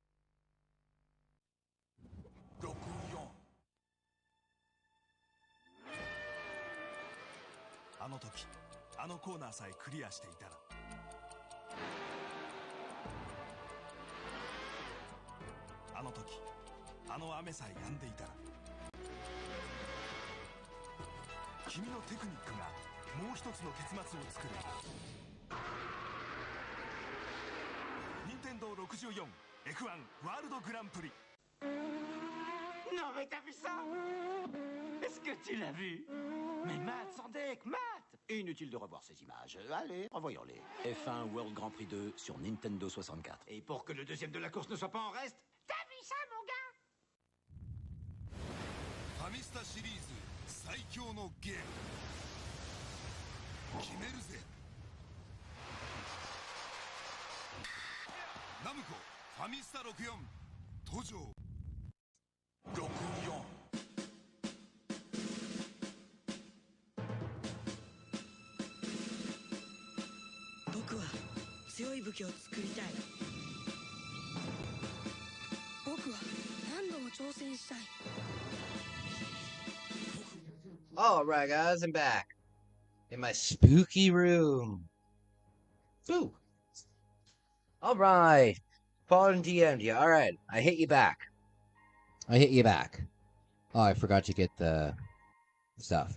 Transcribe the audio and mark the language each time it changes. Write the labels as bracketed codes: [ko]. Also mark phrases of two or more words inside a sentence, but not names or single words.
[ja] あの時あのコーナーさえクリアしていたら、あの時あの雨さえ止んでいたら、君のテクニックがもう一つの結末を作る。任天堂64 F1 ワールドグランプリ。 [fr] Non mais t'as vu ça? Est-ce que tu l'as vu? Mais Matt, sans deck, Matt! Inutile de revoir ces images. Allez, revoyons-les. F1 World Grand Prix 2 sur Nintendo 64. Et pour que le deuxième de la course ne soit pas en reste, T'as vu ça, mon gars? [ja] ファミスタシリーズ最強のゲーム決めるぜ。ナムコファミスタ64登場。64 僕は強い武器を作りたい。僕は何度も挑戦したい。 [en] Alright guys, I'm back in my spooky room. Ooh. Alright. Fallen DM'd you. Alright, I hit you back. Oh, I forgot to get the stuff.